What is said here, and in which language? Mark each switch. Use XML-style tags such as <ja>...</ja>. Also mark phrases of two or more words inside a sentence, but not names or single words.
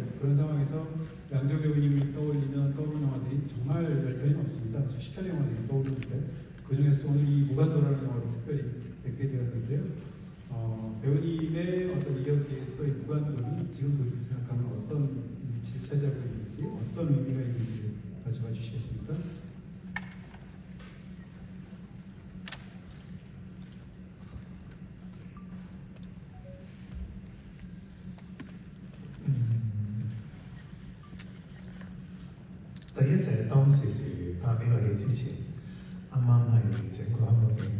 <ko>그런 상황에서 양정희 배우님을 떠올리면 떠오르는 영화들이 정말 몇 편이 없습니다. 수십 편의 영화들이 떠오르는데 그 중에서 오늘 이 무간도라는 영화를 특별히 뵙게 되었는데요. 배우님의 어떤 이력에서의 무간도는 지금도 이렇게 생각하면 어떤 위치를 차지하고 있는지, 어떤 의미가 있는지 가져가 주시겠습니까?</ko> <yue>第一就係當時拍呢個戲之前，啱啱係整個香港電影</yue>